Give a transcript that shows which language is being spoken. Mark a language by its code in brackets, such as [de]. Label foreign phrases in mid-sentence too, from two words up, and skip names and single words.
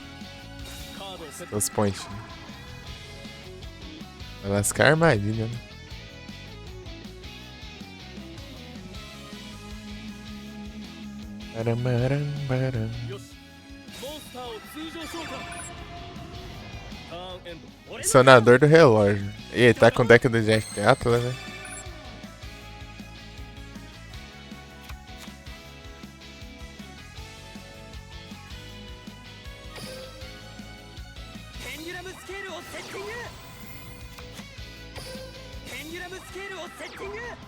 [ja] カードをセット。 [pt] os pontinhos. Vai lascar a armadilha, né? Baramarambaram. [ja] よし、モンスターを通常召喚。ターンエンド。俺の [pt] Sonador do relógio. E ele tá com o deck do Jack Atlas, né? [ja] ペンデュラムスケールをセッティング。ペンデュラムスケールをセッティング。